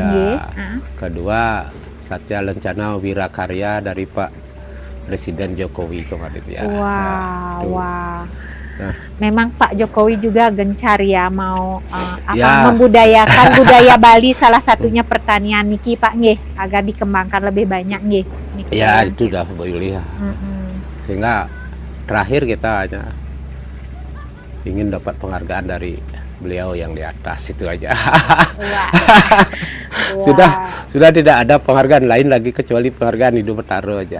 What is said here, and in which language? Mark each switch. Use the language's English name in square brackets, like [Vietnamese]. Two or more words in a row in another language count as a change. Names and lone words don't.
[Indonesian] ya. Kedua Satya Lencana Wirakarya dari Pak Presiden Jokowi kemarin ya. Nah. Memang Pak Jokowi juga gencar ya mau Ya. membudayakan budaya Bali, salah satunya pertanian niki Pak nggih, agar dikembangkan lebih banyak nggih. Niki Ya yang- itu udah boleh ya. Mm-mm. Sehingga terakhir kita hanya ingin dapat penghargaan dari beliau yang di atas itu aja. Wah. Sudah tidak ada penghargaan lain lagi kecuali penghargaan Ido Betara aja.